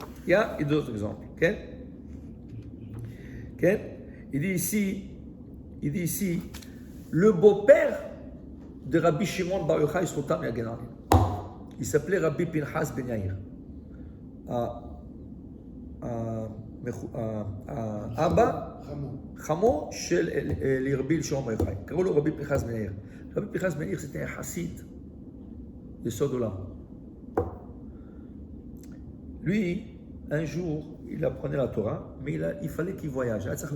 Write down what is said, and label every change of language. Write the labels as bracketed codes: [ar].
[fr] Il y a d'autres exemples. Okay? Okay? Il dit ici, le beau-père de Rabbi Shimon Bar Yochai Srotam Yagenari. Il s'appelait Rabbi Pinchas Ben Yair. [he] Abba, Chamo של רבי שמעון בר יוחאי. קראו לו רבי פנחס בן יאיר. [fr] רבי פנחס בן יאיר c'était un chassid de Sodolam. Lui, un jour, il apprenait la Torah, mais il fallait qu'il voyage.